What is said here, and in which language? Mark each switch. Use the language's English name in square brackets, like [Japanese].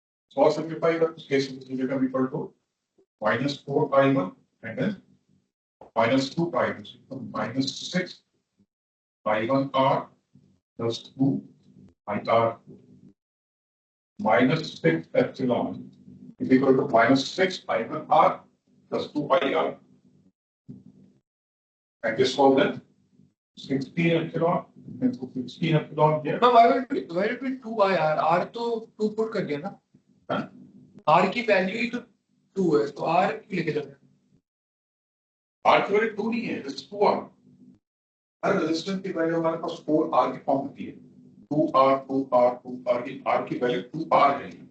[English] So I'll simplify the case this will become equal to minus 4I1 and then minus 2I2, so minus 6 I1R plus 2 IR minus 6 epsilon is equal to minus 6 I1R plus 2 IR. And this was then 16 epsilon and 16 epsilon here. Now, why would it be 2IR? [Hindi] R तो 2 put कर दिया ना? हाँ? R की value ही तो 2 है, तो R क्यों लेके जाते हैं? R की वैल्यू 2 नहीं है, [English] this is 2R. [Hindi] हर resistance की वैल्यू हमारे पास 4R की फॉर्म होती है. 2R की R की वैल्यू 2R है.